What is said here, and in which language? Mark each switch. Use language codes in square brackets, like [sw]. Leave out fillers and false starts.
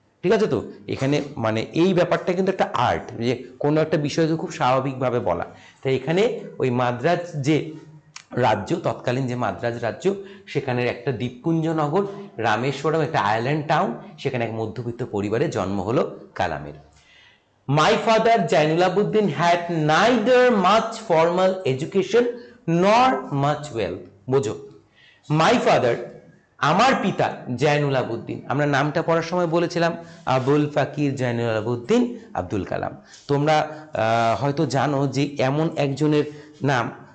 [bn] ঠিক আছে, তো এখানে মানে এই ব্যাপারটা কিন্তু একটা আর্ট, যে কোনো একটা বিষয়কে খুব স্বাভাবিকভাবে বলা। তাই এখানে ওই মাদ্রাজ যে রাজ্য, তৎকালীন যে মাদ্রাজ রাজ্য, সেখানের একটা দ্বীপপুঞ্জ নগর রামেশ্বরম, একটা আইল্যান্ড টাউন, সেখানে এক মধ্যবিত্ত পরিবারে জন্ম হলো কালামের। [en] My father Jainulabuddin had neither much formal education nor much wealth. [bn] বোঝো, [en] my father, [bn] আমার পিতা জয়নুলাবুদ্দিন, আমরা নামটা পড়ার সময় বলেছিলাম আবুল ফাকির জয়নুলাবুদ্দিন আব্দুল কালাম। তোমরা হয়তো জানো যে এমন একজনের নাম